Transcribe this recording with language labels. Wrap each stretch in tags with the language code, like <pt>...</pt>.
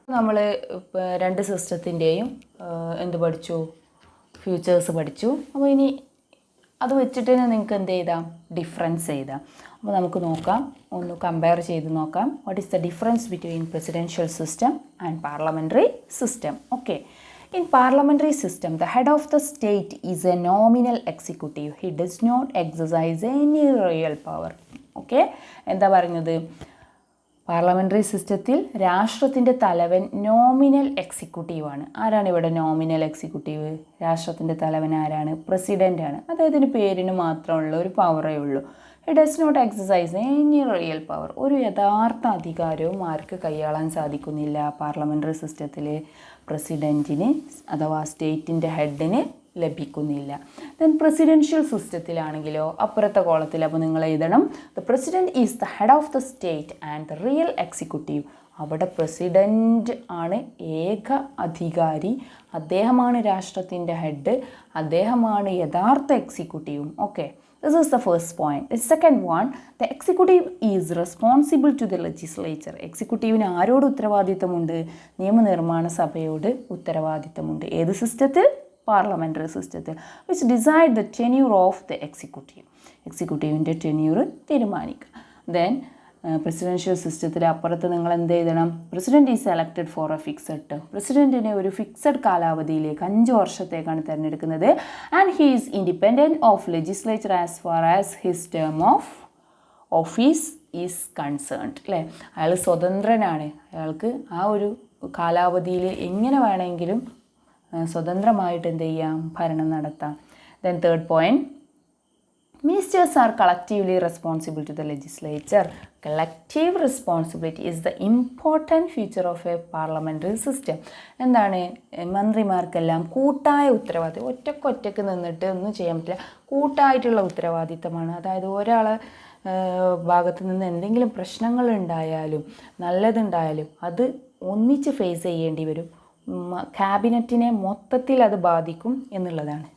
<ml>നമ്മൾ 2 സിസ്റ്റത്തിൻ്റെയും എന്ത് പഠിച്ചു? ഫ്യൂച്ചേഴ്സ് പഠിച്ചു. അപ്പോൾ ഇനി അത് വെച്ചിട്ട് തന്നെ നിങ്ങൾക്ക് എന്ത് ചെയ്താം? ഡിഫറൻസ് ചെയ്താം. അപ്പോൾ നമുക്ക് നോക്കാം, ഒന്ന് കമ്പയർ ചെയ്ത് നോക്കാം.</ml> <en>What is the difference between presidential system and parliamentary system? Okay. In parliamentary system, the head of the state is a nominal executive. He does not exercise any real power.</en> <ml>Okay? എന്താ പറയുന്നത്? Parliamentary സിസ്റ്റത്തിൽ രാഷ്ട്രത്തിൻ്റെ തലവൻ nominal എക്സിക്യൂട്ടീവാണ്. ആരാണ് ഇവിടെ nominal executive? രാഷ്ട്രത്തിൻ്റെ തലവൻ ആരാണ്? പ്രസിഡൻ്റാണ്. അദ്ദേഹത്തിന് പേരിന് മാത്രമുള്ള ഒരു പവറേ ഉള്ളൂ.</ml> <en>It does not exercise any real power.</en> <ml>ഒരു യഥാർത്ഥ അധികാരവും ആർക്ക് കൈയാളാൻ സാധിക്കുന്നില്ല പാർലമെൻ്ററി സിസ്റ്റത്തിൽ? പ്രസിഡൻറ്റിന് അഥവാ സ്റ്റേറ്റിൻ്റെ ഹെഡിന് ലഭിക്കുന്നില്ല.</ml> <en>then presidential</en> <ml>സിസ്റ്റത്തിലാണെങ്കിലോ അപ്പുറത്തെ കോളത്തിൽ അപ്പോൾ നിങ്ങൾ എഴുതണം,</ml> <en>The president is the head of the state and the real executive.</en> <ml>അവിടെ പ്രസിഡൻറ്റ് ആണ് ഏക അധികാരി, അദ്ദേഹമാണ് രാഷ്ട്രത്തിൻ്റെ ഹെഡ്, അദ്ദേഹമാണ് യഥാർത്ഥ എക്സിക്യൂട്ടീവും.</ml> <en>Okay, this is the first point. The second one, the executive is responsible to the legislature.</en> <ml>എക്സിക്യൂട്ടീവിന് ആരോട് ഉത്തരവാദിത്തമുണ്ട്? നിയമനിർമ്മാണ സഭയോട് ഉത്തരവാദിത്തമുണ്ട്. ഏത് സിസ്റ്റത്തിൽ? പാർലമെൻ്ററി സിസ്റ്റത്തിൽ.</ml> <en>Which decide the tenure of the executive.</en> <ml>എക്സിക്യൂട്ടീവിൻ്റെ tenure തീരുമാനിക്കുക. ദെൻ പ്രസിഡൻഷ്യൽ സിസ്റ്റത്തിൽ അപ്പുറത്ത് നിങ്ങൾ എന്ത് എഴുതണം?</ml> <en>President is elected for a fixed term.</en> <ml>പ്രസിഡൻറ്റിനെ ഒരു ഫിക്സഡ് കാലാവധിയിലേക്ക് 5 വർഷത്തേക്കാണ് തിരഞ്ഞെടുക്കുന്നത്.</ml> <en>And he is independent of legislature as far as his term of office is concerned.</en> <ml>അല്ലേ, അയാൾ സ്വതന്ത്രനാണ്. അയാൾക്ക് ആ ഒരു കാലാവധിയിൽ എങ്ങനെ വേണമെങ്കിലും സ്വതന്ത്രമായിട്ട് എന്ത് ചെയ്യാം? ഭരണം നടത്താം.</ml> <en>Then third point, Ministers are collectively responsible to the legislature. Collective responsibility is the important feature of a parliamentary system.</en> <ml>എന്താണ്? മന്ത്രിമാർക്കെല്ലാം കൂട്ടായ ഉത്തരവാദിത്തം. ഒറ്റയ്ക്ക് നിന്നിട്ട് ഒന്നും ചെയ്യാൻ പറ്റില്ല. കൂട്ടായിട്ടുള്ള ഉത്തരവാദിത്തമാണ്. അതായത് ഒരാളെ ഭാഗത്ത് നിന്ന് എന്തെങ്കിലും പ്രശ്നങ്ങളുണ്ടായാലും നല്ലതുണ്ടായാലും അത് ഒന്നിച്ച് ഫേസ് ചെയ്യേണ്ടി വരും. ക്യാബിനറ്റിനെ മൊത്തത്തിൽ അത് ബാധിക്കും എന്നുള്ളതാണ്.</ml>